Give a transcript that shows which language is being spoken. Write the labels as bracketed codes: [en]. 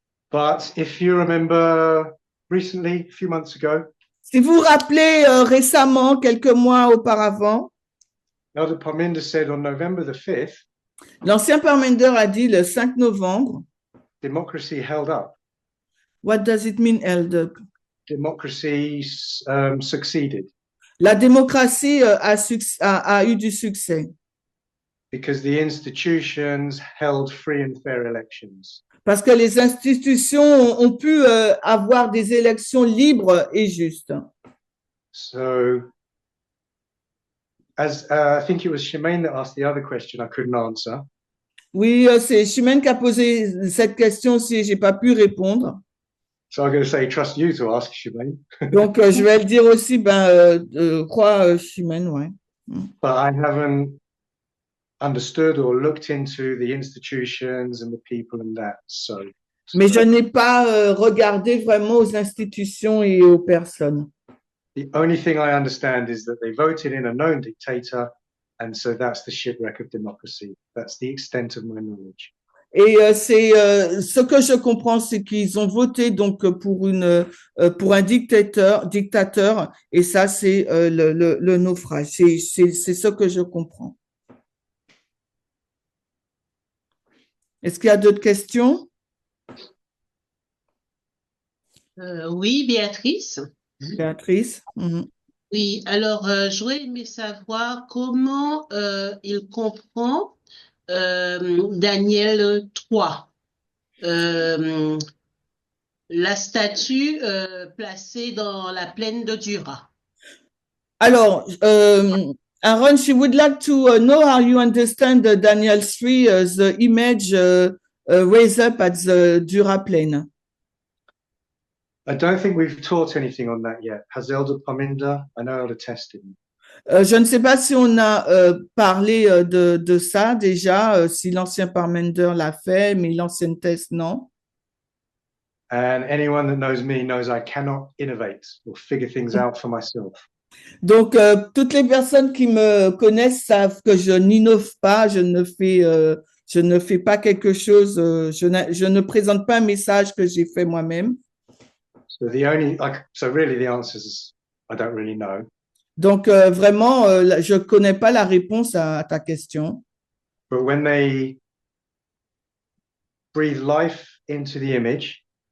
[en] But if you remember recently, a few months ago, [fr] si vous vous rappelez récemment, quelques mois auparavant, [en] Elder Parminder said on November the 5th, [fr] l'ancien Parminder a dit le 5 novembre, [en] democracy held up. What does it mean, Elder? Democracy succeeded. [fr] La démocratie a eu du succès. [en] Because the institutions held free and fair elections. [fr] Parce que les institutions ont pu avoir des élections libres et justes. [en] So, as I think it was Shemaine that asked the other question I couldn't answer. [fr] Oui, c'est Chimène qui a posé cette question si j'ai pas pu répondre. [en] So I'm going to say, trust you to ask, Shemaine. [fr] Donc, je vais le dire aussi, crois Chimène, ouais. [en] But I haven't understood or looked into the institutions and the people and that. So, [fr] Mais je n'ai pas regardé vraiment aux institutions et aux personnes. [en] the only thing I understand is that they voted in a known dictator, and so that's the shipwreck of democracy. That's the extent of my knowledge. [fr] Et c'est ce que je comprends, c'est qu'ils ont voté donc pour un dictateur, et ça c'est le naufrage. C'est ce que je comprends. Est-ce qu'il y a d'autres questions? Oui, Béatrice. Béatrice. Oui, alors j'aurais aimé savoir comment il comprend Daniel 3, la statue placée dans la plaine de Dura. [en] Alors, Aaron, she would like to know how you understand Daniel 3, the image raised up at the Dura plain. I don't think we've taught anything on that yet. Has Elder Parminder? I know Elder tested me. [fr] Je ne sais pas si on a parlé de ça déjà, si l'ancien Parmenter l'a fait, mais l'ancienne Test, non. [en] And anyone that knows me knows I cannot innovate or figure things out for myself. [fr] Donc, toutes les personnes qui me connaissent savent que je n'innove pas, je ne fais pas quelque chose, je ne présente pas un message que j'ai fait moi-même. [en] So really the answer is I don't really know. [fr] Donc, vraiment, je ne connais pas la réponse à ta question. [en] But when they breathe life into the image,